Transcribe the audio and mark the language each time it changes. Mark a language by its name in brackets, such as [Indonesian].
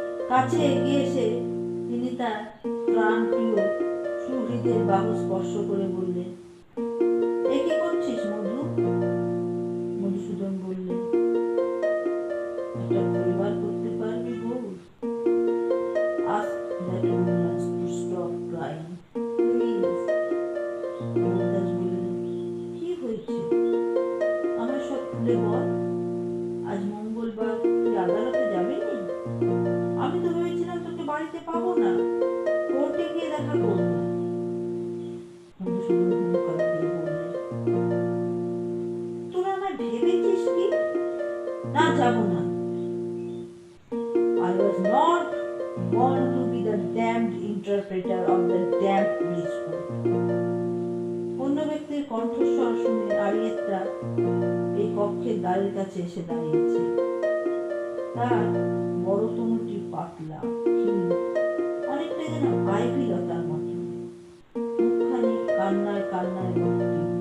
[Bangla] কাছে এগিয়ে এসে তিনি তার প্রাণপ্রিয় সুহৃদের বাহু স্পর্শ করে বললেন, এ কি করছিস মধু? মধুসূদন বললেন, একটা ফেভার করতে পারবি Gour? [English] Ask that woman to stop crying, please. [Bangla] Gourdas বললেন, কি হয়েছে? আমার সব খুলে বল। আজ মঙ্গলবার, তুই আদালতে যাবিনি? আমি তো ভেবেছিলাম তোকে বাড়িতে পাবো না, কোর্টে গিয়ে দেখা করবো। মধুসূদন হুঙ্কার দিয়ে বললেন, তোরা আমায় ভেবেছিস কি? না, যাবো না। [English] I was not born to be the damned interpreter of the damned police court. [Bangla] অন্য ব্যক্তির কণ্ঠস্বর শুনে আরিয়েত্তা এই কক্ষের দ্বারের কাছে এসে দাঁড়িয়েছে। তার বড় তনুটি পাতলা, ক্ষীণ, অনেকটা যেন আইভি লতার মতো। মুখখানি কান্নায় কান্নায় ভর্তি।